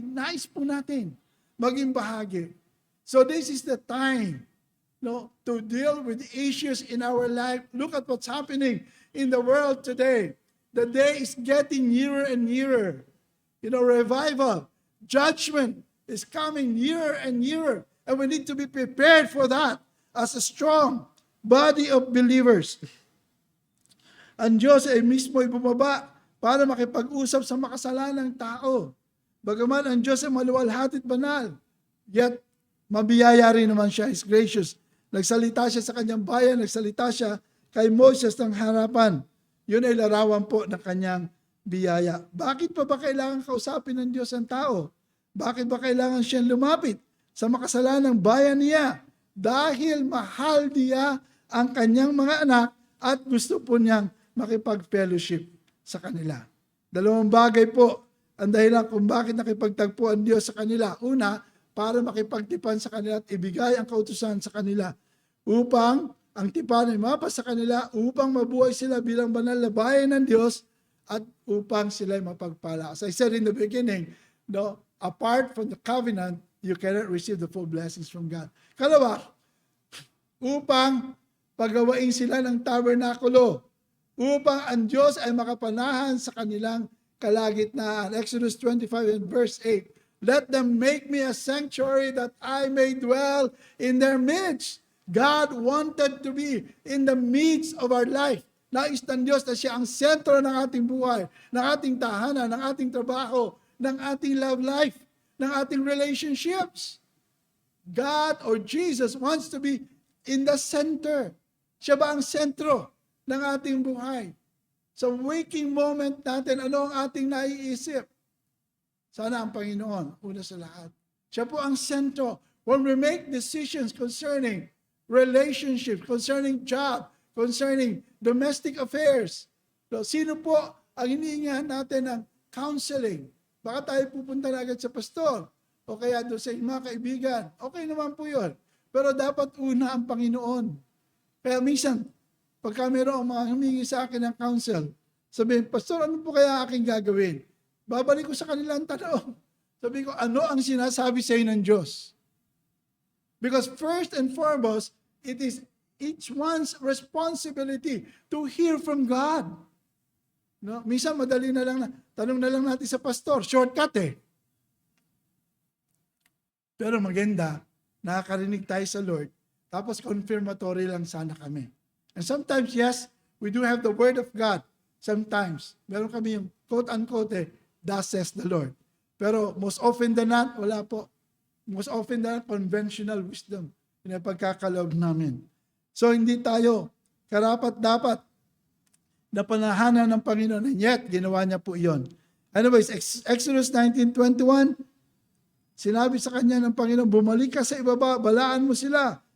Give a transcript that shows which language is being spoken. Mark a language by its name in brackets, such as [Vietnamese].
[Filipino] Nais po natin maging bahagi. [English] So this is the time to deal with issues in our life. Look at what's happening in the world today. The day is getting nearer and nearer. Revival, judgment is coming nearer and nearer. And we need to be prepared for that as a strong, body of believers. [Filipino] Ang Diyos ay mismo ay bumaba para makipag-usap sa makasalanang tao. Bagaman ang Diyos ay maluwalhati at banal, yet mabiyaya rin naman siya, [English] is gracious. [Filipino] Nagsalita siya sa kanyang bayan, nagsalita siya kay Moses ng harapan. Yun ay larawan po ng kanyang biyaya. Bakit pa ba kailangan kausapin ng Diyos ang tao? Bakit ba kailangan siyang lumapit sa makasalanang bayan niya? Dahil mahal niya ang kanyang mga anak at gusto po niyang makipag-fellowship sa kanila. Dalawang bagay po ang dahilan kung bakit nakipagtagpo ang Diyos sa kanila. Una, para makipagtipan sa kanila at ibigay ang kautusan sa kanila upang ang tipan ay mapas sa kanila, upang mabuhay sila bilang banal na bayan ng Diyos at upang sila ay mapagpala. [English] As I said in the beginning, no, apart from the covenant, you cannot receive the full blessings from God. [Filipino] Kalawa, upang pagawain sila ng tabernakulo, upang ang Diyos ay makapanahan sa kanilang kalagitnaan. [English] Exodus 25 and verse 8, let them make me a sanctuary that I may dwell in their midst. God wanted to be in the midst of our life. [Filipino] Nais ng Diyos na siya ang sentro ng ating buhay, ng ating tahanan, ng ating trabaho, ng ating love life, ng ating relationships. [English] God or Jesus wants to be in the center. [Filipino] Siya ba ang sentro ng ating buhay? Sa [English] waking moment [Filipino] natin, ano ang ating naiisip? Sana ang Panginoon, una sa lahat. Siya po ang sentro. [English] When we make decisions concerning relationships, concerning job, concerning domestic affairs, so, [Filipino] sino po ang hinihingahan natin ng [English] counseling? [Filipino] Baka tayo pupunta na agad sa pastor o kaya doon sa mga kaibigan. Okay naman po yun. Pero dapat una ang Panginoon. Kaya minsan, pagka mayroong mga humingi sa akin ng counsel, sabihin, pastor, ano po kaya aking gagawin? Babalik ko sa kanilang tanong. Sabi ko, ano ang sinasabi sa inyo ng Diyos? [English] Because first and foremost, it is each one's responsibility to hear from God. [Filipino] No? Minsan madali na lang, tanong na lang natin sa pastor, shortcut eh. Pero maganda, nakakarinig tayo sa Lord, tapos confirmatory lang sana kami. [English] And sometimes, yes, we do have the Word of God. Sometimes, [Filipino] meron kami yung [English] quote-unquote, thus says the Lord. Pero most often than not, [Filipino] wala po. [English] Most often than not, conventional wisdom. [Filipino] Yun ang pagkakaloob namin. So, hindi tayo karapat-dapat na panahanan ng Panginoon. And yet, ginawa niya po iyon. Anyways, Exodus 19:21, sinabi sa kanya ng Panginoon, bumalik ka sa ibaba, balaan mo sila.